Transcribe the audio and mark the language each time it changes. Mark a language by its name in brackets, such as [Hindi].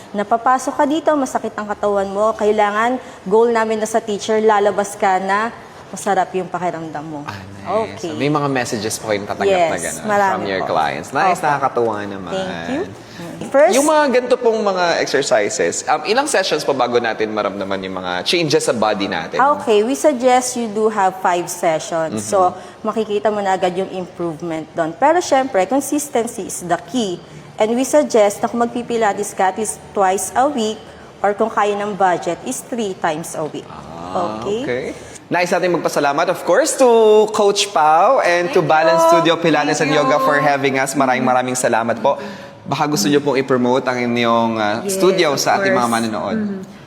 [Filipino] Napapasok ka dito, masakit ang katawan mo, kailangan, goal namin na sa teacher, lalabas ka na masarap yung pakiramdam mo. [English] Nice. Okay. [Filipino] So, may mga messages po kayong tatanggap na gano'n marami [English] from your [Filipino] po. [English] clients. Nice, [Filipino] Opo. nakakatuwa naman. [English] Thank you. First, [Filipino] Yung mga ganito pong mga exercises, ilang sessions pa bago natin maramdaman yung mga changes sa body natin? [English] okay, we suggest you do have 5 sessions. [Filipino] So, makikita mo na agad yung improvement doon. Pero syempre, [English] consistency is the key. And we suggest na kung magpipilates ka at least twice a week or kung kaya ng budget is 3 times a week. Okay? [Filipino] Nais natin magpasalamat, [English] of course, to Coach Pao and to Balance Studio Pilates and Yoga for having us. [Filipino] Maraming salamat po. Baka gusto niyo pong i-promote ang inyong studio sa ating mga manonood.